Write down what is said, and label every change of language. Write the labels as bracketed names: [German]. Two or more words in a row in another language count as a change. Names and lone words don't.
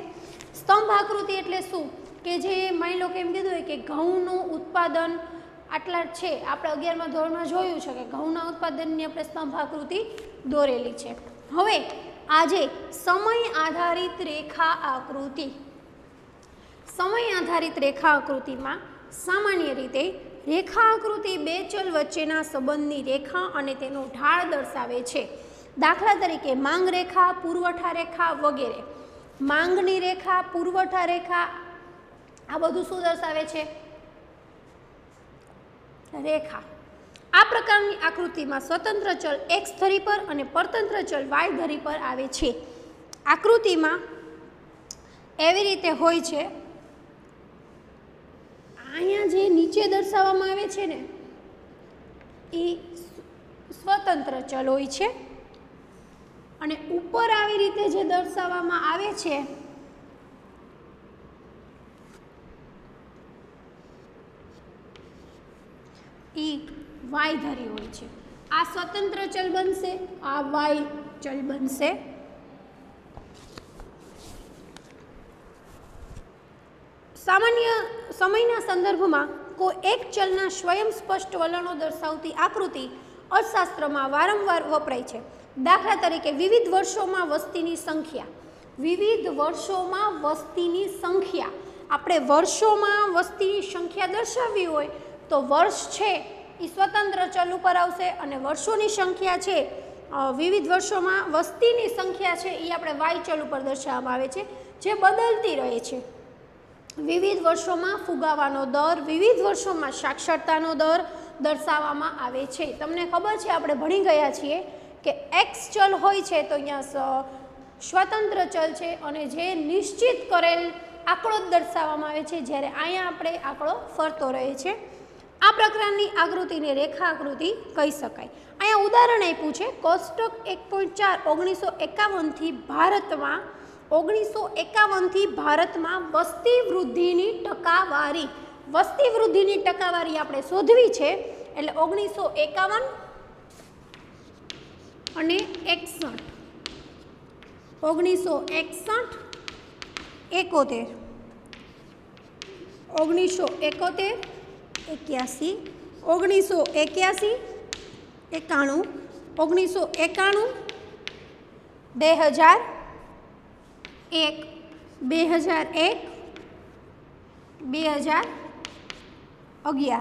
[Gujarati] સ્તંભાકૃતિ એટલે શું કે જે માની લો કે એમ કીધું કે ઘઉંનું ઉત્પાદન આટલા છે, આપણે 11મા ધોરણમાં જોયું છે કે ઘઉંના ઉત્પાદનની આપણે સ્તંભાકૃતિ દોરેલી છે। હવે આજે સમય આધારિત રેખા આકૃતિ। સમય આધારિત રેખા આકૃતિમાં સામાન્ય રીતે રેખા આકૃતિ બે ચલ વચ્ચેના સંબંધની રેખા અને તેનો ઢાળ દર્શાવે છે। દાખલા તરીકે માંગ રેખા, પુરવઠા રેખા વગેરે। માંગની રેખા, પુરવઠા રેખા આ બધું શું દર્શાવે છે? रेखा। આ પ્રકારની આકૃતિ में સ્વતંત્ર ચલ એક્સ ધરી પર और પરતંત્ર ચલ વાય ધરી પર આવે છે। આકૃતિ में એવી રીતે હોય છે, અહીંયા જે નીચે દર્શાવવામાં આવે છે ને ઈ સ્વતંત્ર ચલ હોય છે અને ઉપર આવી રીતે જે દર્શાવવામાં આવે છે વાય ધરી હોય છે। આ સ્વતંત્ર ચલ બનશે, આ વાય ચલ બનશે। સામાન્ય સમયના સંદર્ભમાં કોઈ એક ચલના સ્વયં સ્પષ્ટ વલણો દર્શાવતી આકૃતિ અર્થશાસ્ત્રમાં વારંવાર વપરાય છે। દાખલા તરીકે વિવિધ વર્ષોમાં વસ્તીની સંખ્યા। વિવિધ વર્ષોમાં વસ્તીની સંખ્યા, આપણે વર્ષોમાં વસ્તીની સંખ્યા દર્શાવવી હોય તો વર્ષ છે ઈ સ્વતંત્ર ચલ પર આવશે અને વર્ષોની સંખ્યા છે વિવિધ વર્ષોમાં વસ્તીની સંખ્યા છે ઈ આપણે વાય ચલ પર દર્શાવવામાં આવે છે જે બદલતી રહે છે। વિવિધ વર્ષોમાં ફુગાવાનો દર, વિવિધ વર્ષોમાં સાક્ષરતાનો દર દર્શાવવામાં આવે છે। તમને ખબર છે આપણે ભણી ગયા છીએ કે એક્સ ચલ હોય છે તો અહીંયા સ્વતંત્ર ચલ છે અને જે નિશ્ચિત કરેલ આંકડો દર્શાવવામાં આવે છે, જ્યારે અહીંયા આપણે આંકડો ફરતો રહે છે। આ પ્રકારની આકૃતિને રેખા આકૃતિ કહી શકાય। અહીંયા ઉદાહરણ આપ્યું છે કોષ્ટક 1.4 1951 થી ભારતમાં 1951 થી ભારતમાં વસ્તી વૃદ્ધિની ટકાવારી। વસ્તી વૃદ્ધિની ટકાવારી આપણે શોધવી છે એટલે 1951 અને 61 1961 71 1971 81 1981 91 1991 2000 એક 2001 2011.